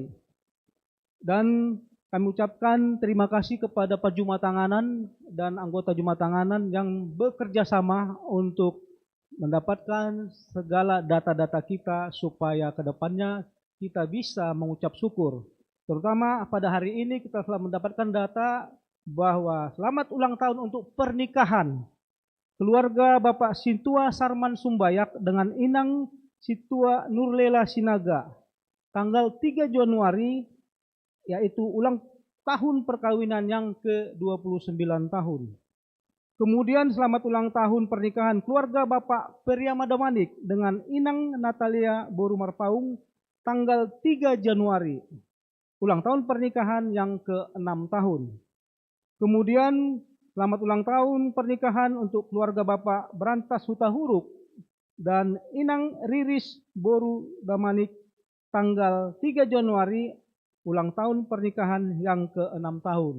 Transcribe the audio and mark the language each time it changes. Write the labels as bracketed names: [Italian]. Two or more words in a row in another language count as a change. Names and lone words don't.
[Indonesian] Dan kami ucapkan terima kasih kepada Pak Jumatanganan dan anggota Jumatanganan yang bekerja sama untuk mendapatkan segala data-data kita supaya ke depannya kita bisa mengucap syukur. Terutama pada hari ini kita telah mendapatkan data bahwa selamat ulang tahun untuk pernikahan keluarga Bapak Sintua Sarman Sumbayak dengan Inang Situa Nurlela Sinaga tanggal 3 Januari, yaitu ulang tahun perkawinan yang ke-29 tahun. Kemudian selamat ulang tahun pernikahan keluarga Bapak Periama Damanik dengan Inang Natalia Borumarpaung tanggal 3 Januari, ulang tahun pernikahan yang ke-6 tahun. Kemudian selamat ulang tahun pernikahan untuk keluarga Bapak Berantas Hutahuruk dan Inang Riris Boru Damanik tanggal 3 Januari, ulang tahun pernikahan yang ke-6 tahun.